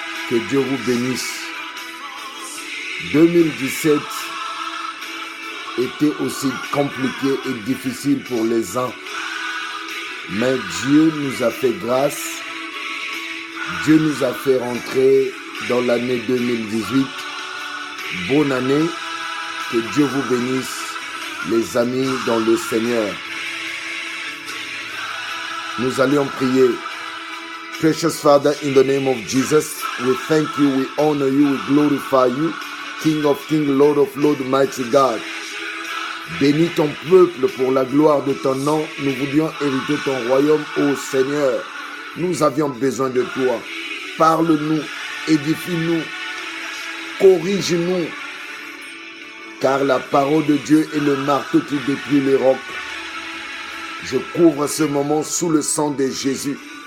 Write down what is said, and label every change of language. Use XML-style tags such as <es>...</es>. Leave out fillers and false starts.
<fr>Que Dieu vous bénisse. 2017 était aussi compliqué et difficile pour les uns, mais Dieu nous a fait grâce. Dieu nous a fait rentrer dans l'année 2018. Bonne année. Que Dieu vous bénisse, les amis dans le Seigneur. Nous allons prier.</fr> <en>Precious Father, in the name of Jesus, we thank you, we honor you, we glorify you, King of Kings, Lord of Lords, mighty God.</en> <fr>Bénis ton peuple pour la gloire de ton nom. Nous voulions hériter ton royaume, ô Seigneur. Nous avions besoin de toi. Parle-nous, édifie-nous, corrige-nous. Car la parole de Dieu est le marteau qui détruit les rocs. Je couvre ce moment sous le sang de Jésus.</fr>